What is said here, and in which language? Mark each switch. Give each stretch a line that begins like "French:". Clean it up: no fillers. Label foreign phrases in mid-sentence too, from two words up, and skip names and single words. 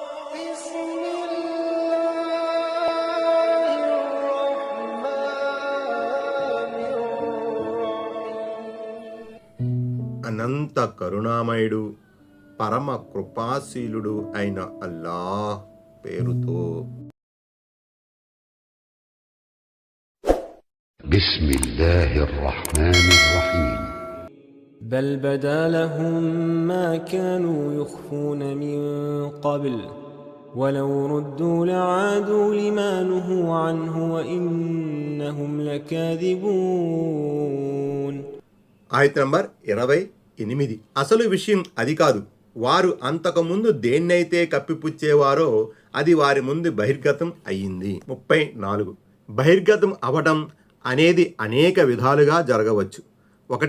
Telugu: అనంత కరుణామయుడు పరమ కృపాశీలుడు అయిన అల్లాహ్ పేరుతో.
Arabic: بسم الله الرحمن الرحيم. بل بدا لهم ما كانوا يخفون من قبل ولو ردوا لعادوا لما نهوا عنه وإنهم لكاذبون.
Telugu: ఆయత నంబర్ 28. అసలు విషయం అది కాదు, వారు అంతకుముందు దేన్నైతే కప్పిపుచ్చేవారో అది వారి ముందు బహిర్గతం అయ్యింది. 34. బహిర్గతం అవడం అనేది అనేక విధాలుగా జరగవచ్చు. 1.